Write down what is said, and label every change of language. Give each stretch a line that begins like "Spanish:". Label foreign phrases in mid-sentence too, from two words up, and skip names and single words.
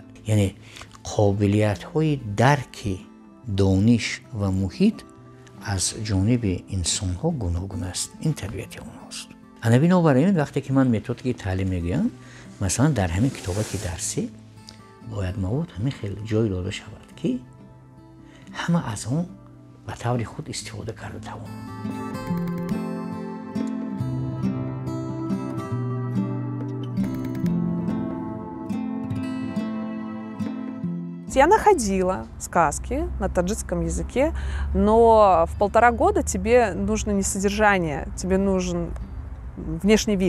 Tajik: یعنی قابلیت‌های درک دانش و محیط از جانب انسان‌ها گوناگون است. این طبیعت اونهاست. بنابراین وقتی که من متدیک تعلیم میگم، مثلا در همین کتابات درسی باید مواد همین خیلی جای داده شود که همه از اون به طور خود استفاده کرده توانند.
Russian: Я находила сказки на таджикском языке, но в 1,5 года тебе нужно не содержание, тебе нужен внешний вид.